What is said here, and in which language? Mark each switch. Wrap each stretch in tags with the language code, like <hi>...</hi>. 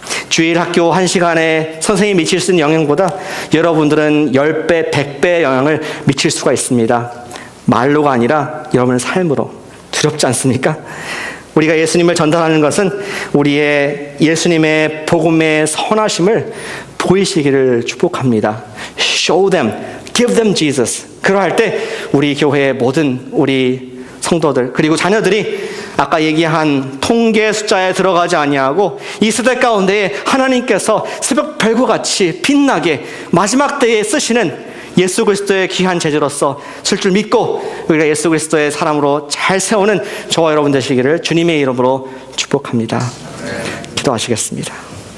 <ko>주일 학교 1시간에 선생님이 미칠 수 있는 영향보다 여러분들은 10배, 100배의 영향을 미칠 수가 있습니다. 말로가 아니라 여러분의 삶으로. 두렵지 않습니까? 우리가 예수님을 전달하는 것은 우리의 예수님의 복음의 선하심을 보이시기를 축복합니다.</ko> <en>Show them, give them Jesus.</en> <ko>그러할 때 우리 교회의 모든 우리 성도들 그리고 자녀들이 아까 얘기한 통계 숫자에 들어가지 아니하고 이 시대 가운데에 하나님께서 새벽 별과 같이 빛나게 마지막 때에 쓰시는 예수 그리스도의 귀한 제자로서 쓸 줄 믿고 우리가 예수 그리스도의 사람으로 잘 세우는 저와 여러분 되시기를 주님의 이름으로 축복합니다. 기도하시겠습니다.</ko>